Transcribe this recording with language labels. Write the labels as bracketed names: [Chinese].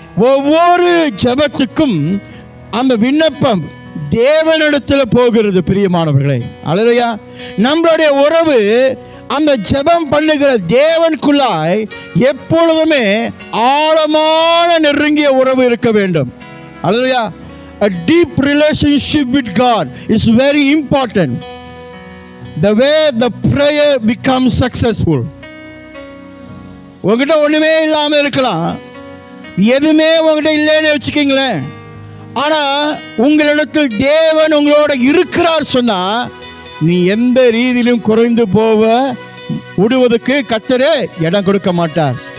[Tamil] ஒவ்வொரு ஜெபத்துக்கும் அந்த விண்ணப்பம் தேவனிடத்தில் போகிறது பிரியமானவர்களே. ஹல்லேலூயா. நம்மளுடைய உறவு அந்த ஜெபம் பண்ணுகிற தேவனுக்குள்ளாய் எப்பொழுதுமே ஆழமான நெருங்கிய உறவு இருக்க வேண்டும். ஹல்லேலூயா. [English] A deep relationship with God is very important. The way the prayer becomes successful. [Tamil] உங்ககிட்ட ஒண்ணுமே இல்லாம இருக்கலாம், எதுவுமே உங்ககிட்ட இல்லைன்னு வச்சுக்கீங்களேன். ஆனால் உங்களிடத்தில் தேவன் உங்களோட இருக்கிறார் சொன்னா நீ எந்த ரீதியிலும் குறைந்து போக விடுவதற்கு கர்த்தரே இடம் கொடுக்க மாட்டார்.